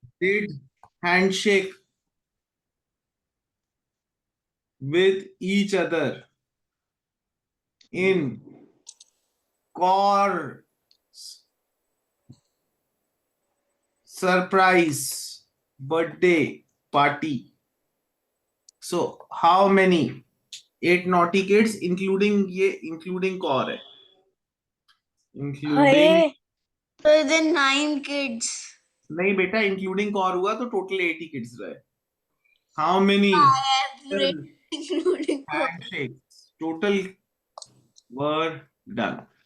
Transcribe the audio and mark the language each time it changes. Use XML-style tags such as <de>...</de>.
<en>did handshake with each other in Cor's surprise birthday party. So how many? 8 naughty kids including Cor है. Including So then 9 kids.</en> <hi>नहीं बेटा, including core हुआ तो total 80 kids रहे.</hi> <en>How many Including handshakes total were done?</en>